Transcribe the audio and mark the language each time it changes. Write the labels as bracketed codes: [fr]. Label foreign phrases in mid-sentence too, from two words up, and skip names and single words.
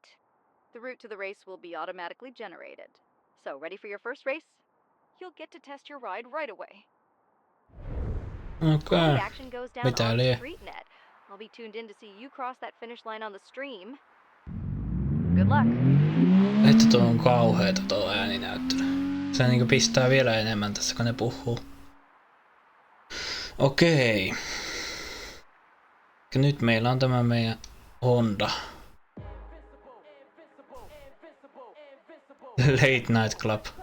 [en] The route to the race will be automatically generated. So, ready for your first race? You'll get to test your ride right away. Okay. The action goes down on StreetNet. I'll be tuned in to see you cross that finish line on the stream. Good luck. [fi] Että tuo on kauheeta tuo ääninäyttely. Se niinku pistää vielä enemmän tässä kun ne puhuu. Okei. Ja nyt meillä on tämä meidän Honda. Late Night Club.